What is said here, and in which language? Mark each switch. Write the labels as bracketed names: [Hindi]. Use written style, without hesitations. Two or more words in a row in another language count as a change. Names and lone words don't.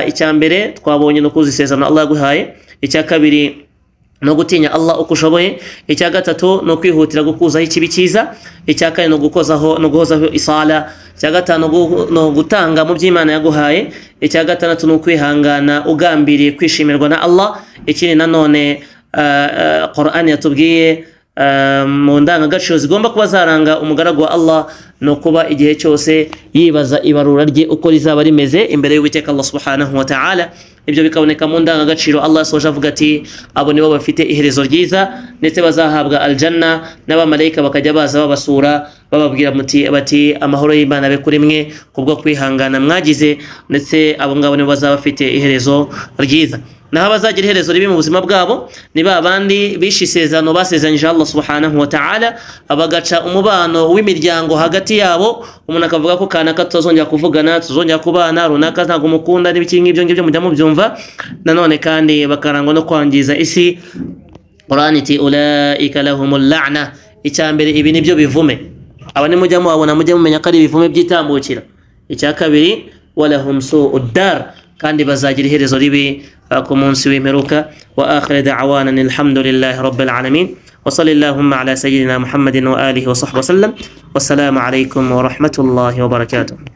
[Kinyarwanda] icya mbere twabonye no kuzuza isezerano Allah yaguhaye, icya kabiri no gutinya Allah uko ushoboye, icya gatatu no kwihutira gukuzaho ikibi cyiza, icya kane no gukozaho no guhozaho isala, icya gatanu no gutanga mu by'Imana yaguhaye, icya gatandatu no kwihangana ugambiriye kwishimirwa na Allah. Ikindi nanone Qur'an yatubwiye mu ndangagaciro zigomba kuba zaranga umugaragu wa Allah no kuba igihe cyose yibaza ibarura rye uko rizaba rimeze imbere y'Uwiteka Allah [Arabic] سبحانه وتعالى. [Kinyarwanda] Ibyo bikaboneka mu ndangagaciro Allah soje avuga ati abo nibo bafite iherezo ryiza ndetse bazahabwa aljanna n'abamarayika bakajya baza babasura bababwira bati amahoro y'Imana abe kuri mwe kubwo kwihangana mwagize, ndetse abo ngabo nibo bazaba bafite iherezo ryiza. Naho abazagira iherezo ribi mu buzima bwabo ni ba bandi bishe isezerano basezeranyije Allah [Arabic] سبحانه وتعالى, [Kinyarwanda] abagaca umubano w'imiryango hagati yabo, umuntu akavuga ko kanaka tuzongera kuvugana, tuzongera kubana, runaka ntabwo umukunda n'ibiki ngibyo ngibyo mujya mubyumva. Nanone kandi bakarangwa no kwangiza isi. Qur'an iti [Arabic] أولئك لهم اللعنة, [Kinyarwanda] icyambere ibi nibyo bivume, aba nimujya mubabona mujye mumenya ko ari ibivume byitambukira. Icya kabiri [Arabic] ولهم سوء الدار, [Kinyarwanda] kandi bazagira iherezo ribi ku munsi w'imperuka. [Arabic] وآخر دعوانا الحمد لله رب العالمين وصلى الله على سيدنا محمد وعلى آله وصحبه وسلم. والسلام عليكم ورحمة الله وبركاته.